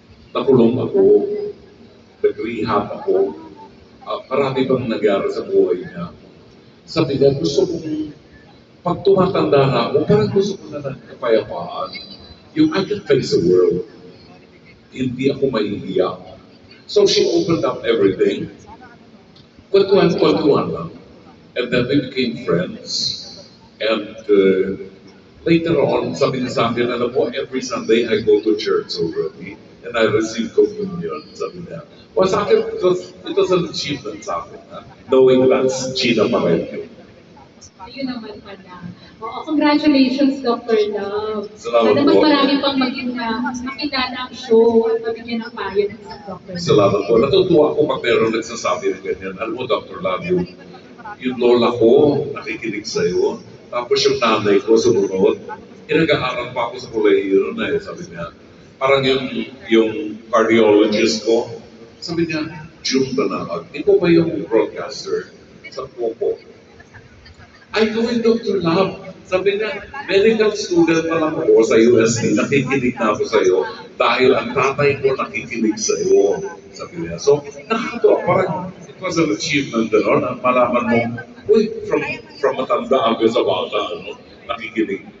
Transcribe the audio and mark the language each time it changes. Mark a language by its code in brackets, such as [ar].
[tl] Nakulong ako, nag-rehab ako, marami bang nangyari sa buhay niya. Sabi niya, gusto kong, pag tumatanda na ako, parang gusto ko na ng kapayapaan. [en] Yung I can face the world. [tl] Hindi ako mahihiya. [en] So she opened up everything. [tl] Kwentuhan lang. [en] And then we became friends. And later on, [tl] sabi niya sa akin, alam mo, [en] every Sunday I go to church already. And I receive communion, [tl] sabi niya. [en] Well, sa akin, it was an achievement sa akin, knowing that's Gina Parelio. [tl] Ayun naman pala. Oo, congratulations, Dr. Love. Salamat Sana mas po. marami pang maging makilala ang show at mabigyan ng payo ng isang Dr. Love. Salamat po. Natutuwa ako pag meron nagsasabi ng ganyan. Alam mo, Dr. Love, yung lola ko, nakikinig sa'yo. Tapos yung nanay ko, sumunod. Inag-aaral pa ako sa kolehiyo na sabi niya. Parang yung cardiologist ko, sabi niya, June Banahag, ikaw ba yung broadcaster? Sabi ko. I know yung Dr. Love. Sabi niya, medical student pa lang ako sa UST, nakikinig na ako sa iyo dahil ang tatay ko nakikinig sa iyo. Sabi niya. So, nakakatawa, parang [en] it was an achievement, [tl] na malaman mo, uy, from matanda ako sa bata, nakikinig.